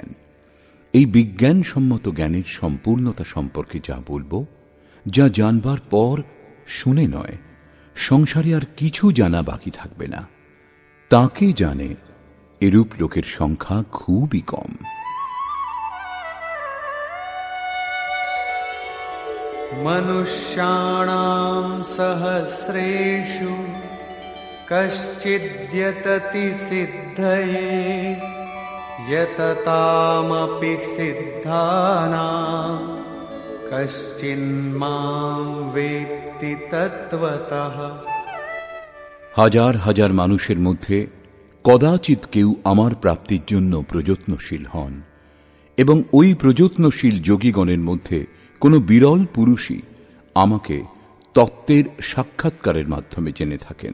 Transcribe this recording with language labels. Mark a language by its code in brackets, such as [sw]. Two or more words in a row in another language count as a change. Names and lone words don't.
[bn] এই বিজ্ঞানসম্মত জ্ঞানের সম্পূর্ণতা সম্পর্কে যা বলবো, যা জানবার পর শুনে নয়, সংসারে আর কিছু জানা বাকি থাকবে না, তাকে জানে এরূপ লোকের সংখ্যা খুবই কম। [sa] মনুষ্যাণাং সহস্রেষু কশ্চিদ্যততি সিদ্ধয়ে यततामपि सिद्धानां कश्चिन्मां वेत्ति तत्त्वतः। [bn] হাজার হাজার মানুষের মধ্যে কদাচিৎ কেউ আমার প্রাপ্তির জন্য প্রযত্নশীল হন, এবং ওই প্রযত্নশীল যোগীগণের মধ্যে কোন বিরল পুরুষই আমাকে তত্ত্বের সাক্ষাৎকারের মাধ্যমে জেনে থাকেন।